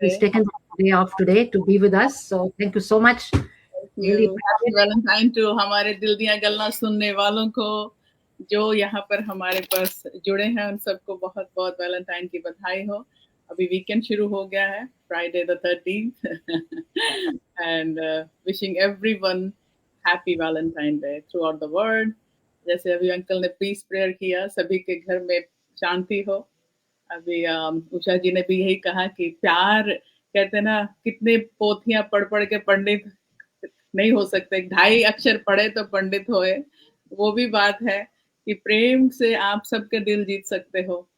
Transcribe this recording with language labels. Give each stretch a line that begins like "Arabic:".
English: He's taken the day off today to be with us, so thank you so much. Really Happy Valentine to
Hindi: हमारे दिल दिया गल्ला सुनने वालों को, जो यहाँ पर हमारे पास जुड़े हैं, उन सबको बहुत बहुत वैलेंटाइन की बधाई हो। अभी वीकेंड शुरू हो गया है,
English: Friday the 13th and wishing everyone happy Valentine Day throughout the world.
Hindi: जैसे अभी अंकल ने पीस प्रेयर किया, सभी के घर में शांति हो। अभी उषा जी ने भी यही कहा कि प्यार, कहते ना, कितने पोथियां पढ़ पढ़ के पंडित नहीं हो सकते, 2.5 अक्षर पढ़े तो पंडित होए। वो भी बात है कि प्रेम से आप सबके दिल जीत सकते हो।